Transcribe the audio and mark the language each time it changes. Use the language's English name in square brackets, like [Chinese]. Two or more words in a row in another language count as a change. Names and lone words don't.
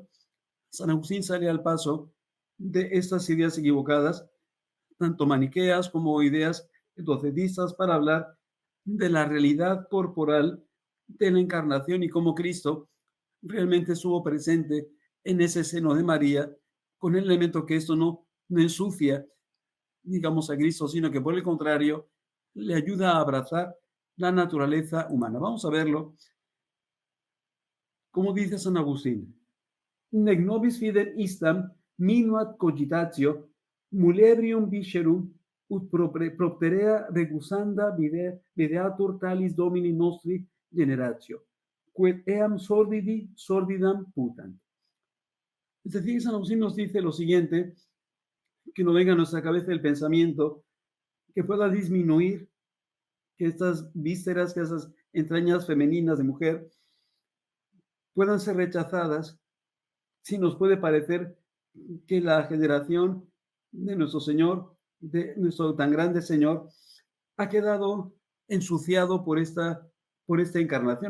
[Spanish] San Agustín sale al paso de estas ideas equivocadas, tanto maniqueas como ideas docetistas, para hablar de la realidad corporal de la encarnación y cómo Cristo realmente estuvo presente en ese seno de María, con el elemento que esto no ensucia, digamos, a Cristo, sino que por el contrario le ayuda a abrazar la naturaleza humana. Vamos a verlo. Como dice San Agustín, [Latin] nec nobis fidem istam minuat cogitatio mulebrium viscerum ut propterea regusanda videatur talis domini nostri generatio, quod eam sordidam putant. [Spanish] Es decir, San Agustín nos dice lo siguiente, que no venga a nuestra cabeza el pensamiento que pueda disminuir, que estas vísceras, que esas entrañas femeninas de mujer puedan ser rechazadas, si nos puede parecer que la generación de nuestro Señor, de nuestro tan grande Señor, ha quedado ensuciado por esta encarnación.